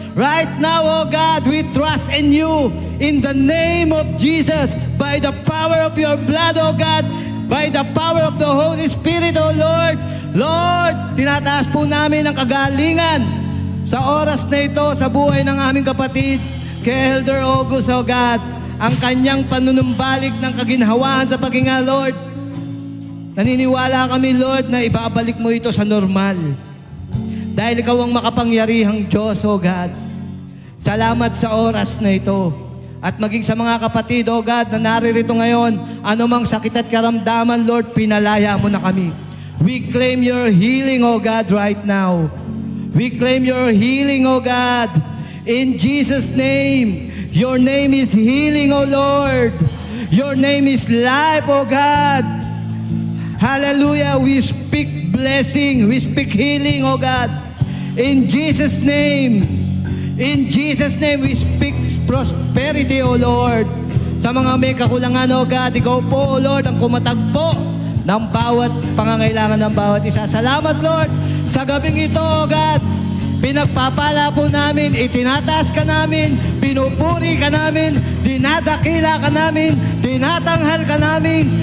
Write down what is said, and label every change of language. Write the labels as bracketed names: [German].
[English] Right now, oh God, we trust in you. In the name of Jesus, by the power of your blood, oh God, by the power of the Holy Spirit, oh Lord. [Filipino] Lord, tinataas po namin ang kagalingan sa oras na ito sa buhay ng aming kapatid, kay Elder August, oh God. Ang kanyang panunumbalik ng kaginhawaan sa paghinga, Lord. Naniniwala kami, Lord, na ibabalik mo ito sa normal. Dahil ikaw ang makapangyarihang Diyos, O God. Salamat sa oras na ito. At maging sa mga kapatid, O God, na naririto ngayon, anumang sakit at karamdaman, Lord, pinalaya mo na kami. [English] We claim your healing, O God, right now. We claim your healing, O God. In Jesus' name, your name is healing, O Lord. Your name is life, O God. Hallelujah. We speak blessing. We speak healing, O God. In Jesus' name. In Jesus' name, we speak prosperity, O Lord. [Filipino] Sa mga may kakulangan, O God, ikaw po, O Lord, ang kumatagpo ng bawat pangangailangan ng bawat isa. Salamat, Lord, sa gabing ito, O God. Pinagpapala po namin, itinataas ka namin, pinupuri ka namin, dinadakila ka namin, tinatanghal ka namin.